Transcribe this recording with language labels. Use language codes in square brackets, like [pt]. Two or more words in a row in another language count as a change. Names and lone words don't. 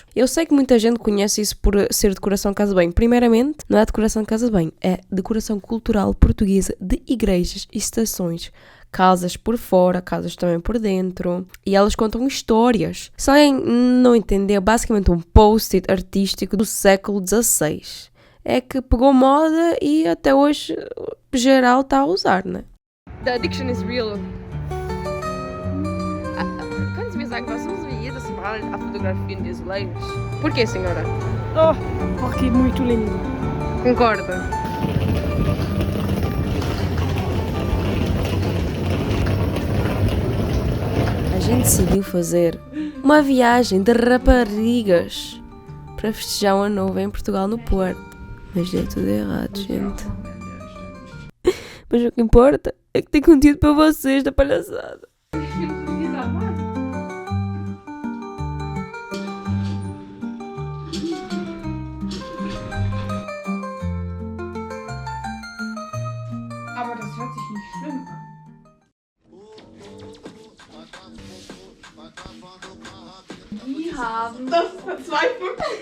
[pt] Eu sei que muita gente conhece isso por ser decoração de casa de banho. Primeiramente, não é decoração de casa de banho, é decoração cultural portuguesa de igrejas e estações. Casas por fora, casas também por dentro. E elas contam histórias. Se alguém não entender, é basicamente um post-it artístico do século XVI. É que pegou moda e até hoje geral está a usar, né? [en] The addiction is real. [pt] Que nós somos vidas a fotografia de azulejos. Porquê, senhora? Oh, porque é muito lindo. Concorda? A gente decidiu fazer uma viagem de raparigas para festejar um ano novo em Portugal, no Porto. Mas deu tudo errado, gente. Mas o que importa é que tem conteúdo para vocês da palhaçada. [de] Aber das hört sich nicht schlimm an. Die haben das verzweifelt.